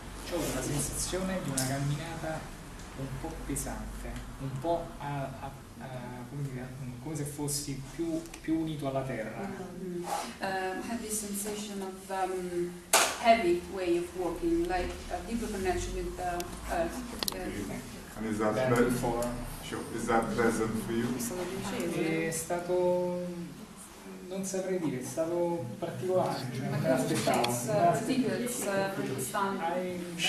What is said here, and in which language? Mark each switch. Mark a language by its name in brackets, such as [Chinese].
[Italian] Ho la sensazione di una camminata un po' pesante, un po' come dire, come se fossi più unito alla terra. [English] Had this sensation of heavy way of walking, like a deeper connection with the earth. And is that Than pleasant? before. Sure. Is that pleasant for you? [Italian] È stato piacevole. È stato, non saprei dire, è stato particolare, cioè non me l'aspettavo. [English] It's particular, it's stunning.